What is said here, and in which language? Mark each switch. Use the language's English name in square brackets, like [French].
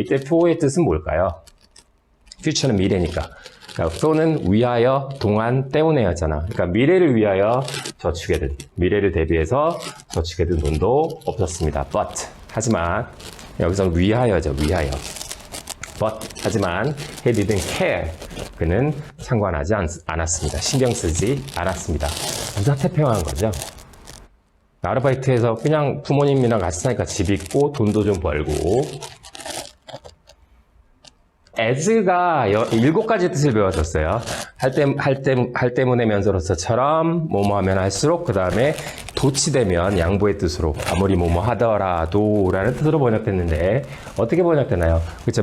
[Korean] 이때 for의 뜻은 뭘까요? future는 미래니까. 그러니까 for는 위하여, 동안, 때문에였잖아. 그러니까 미래를 위하여 미래를 대비해서 저축해 둔 돈도 없었습니다. But 하지만 여기서는 위하여죠. 하지만 [English] he didn't care. [Korean] 그는 상관하지 않았습니다. 신경 쓰지 않았습니다. 무사태평한 거죠. 아르바이트에서 그냥 부모님이랑 같이 사니까 집 있고 돈도 좀 벌고 as가 7가지 뜻을 배워줬어요. 할 때문에 면서로서처럼 뭐뭐 하면 할수록 그 다음에 도치되면 양보의 뜻으로 아무리 뭐뭐 하더라도 라는 뜻으로 번역됐는데 어떻게 번역되나요? 그렇죠.